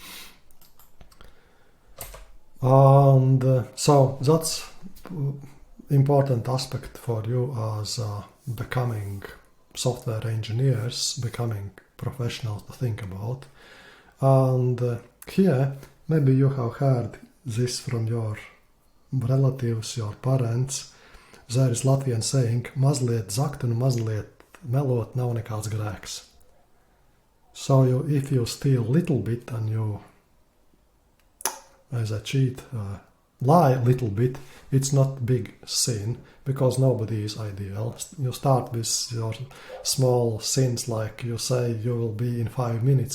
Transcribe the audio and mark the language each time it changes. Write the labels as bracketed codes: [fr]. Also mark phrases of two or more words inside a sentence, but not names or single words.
[en] And so that's important aspect for you as becoming software engineers, becoming professionals to think about. And here, maybe you have heard this from your relatives, your parents. There is Latvian saying, [lv] mazliet zakt un mazliet melot nav nekāds grēks. [en] So if you steal little bit and you, as a cheat, lie a little bit, it's not big sin, because nobody is ideal. You start with your small sins, like you say you will be in 5 minutes.